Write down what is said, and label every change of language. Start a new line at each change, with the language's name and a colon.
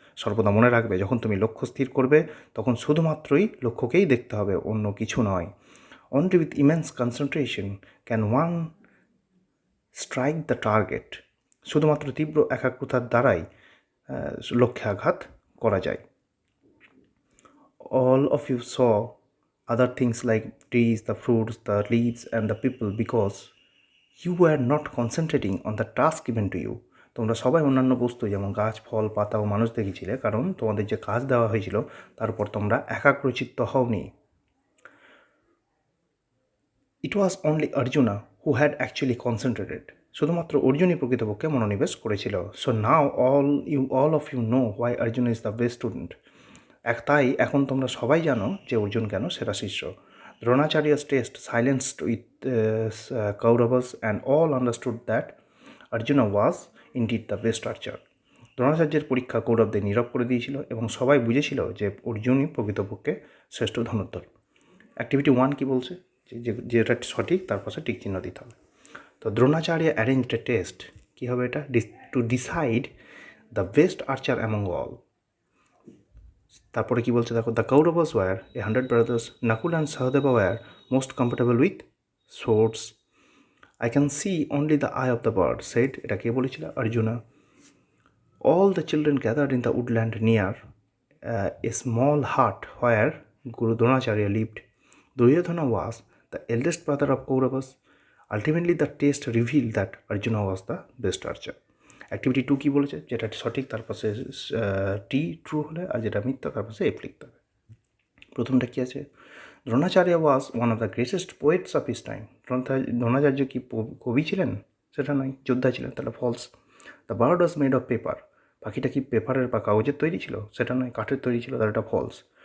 Bangla: সর্বদা মনে রাখবে, যখন তুমি লক্ষ্য স্থির করবে তখন শুধুমাত্রই লক্ষ্যকেই দেখতে হবে, অন্য কিছু নয়।
English: Only with immense concentration can one strike the target.
Bangla: শুধুমাত্র তীব্র একাগ্রতার দ্বারাই লক্ষ্যে আঘাত করা যায়।
English: All of you saw other things like trees, the fruits, the leaves and the people because you were not concentrating on the task given to you.
Bangla: তোমরা সবাই অন্যান্য বস্তু যেমন গাছ, ফল, পাতা ও মানুষ দেখেছিলে, কারণ তোমাদের যে কাজ দেওয়া হয়েছিল তার উপর তোমরা একাগ্রচিত্ত হওনি।
English: It was only Arjuna who had actually concentrated.
Bangla: শুধুমাত্র অর্জুনই প্রকৃতপক্ষে মনোনিবেশ করেছিল।
English: So now all of you know why Arjuna is the best student.
Bangla: তাই এখন তোমরা সবাই জানো যে অর্জুন কেন সেরা শিষ্য।
English: Dronacharya's test silenced with Kauravas, and all understood that Arjuna was indeed the best archer.
Bangla: দ্রোণাচার্যের পরীক্ষা কৌরবদের নীরব করে দিয়েছিল এবং সবাই বুঝেছিল যে অর্জুনই প্রকৃতপক্ষে শ্রেষ্ঠ ধনুর্ধর। অ্যাক্টিভিটি 1 কি বলছে, যেটা সঠিক তার পাশে টিক চিহ্ন দিতে হবে।
English: তো Dronacharya arranged a test,
Bangla: কী হবে এটা,
English: To decide the best archer among all.
Bangla: তারপরে কি বলছে দেখো,
English: The Kauravas were 100 brothers, Nakul and Sahadeva were most comfortable with swords. I can see only the eye of the bird said,
Bangla: এটা কে বলেছিল,
English: Arjuna. All the children gathered in the woodland near a small hut where Guru Dronacharya lived. Duryodhana was the eldest brother of Kauravas. Ultimately, the test revealed that Arjuna was the best archer.
Bangla: Activity 2 কি বলেছে, যেটা সঠিক তার পাশে টি true হলে, আর যেটা মিথ্যা তার পাশে এফ লিখতে হবে। প্রথমটা কি আছে,
English: Dronacharya was one of the greatest poets of his time.
Bangla: Dronacharya কি কবি ছিলেন, সেটা নয়, যোদ্ধা ছিলেন, তাহলে false.
English: the bird was made of paper,
Bangla: পাখিটা কি পেপারের বা কাগজের তৈরি ছিল, সেটা নয়, কাঠের তৈরি ছিল, তাহলে এটা ফলস।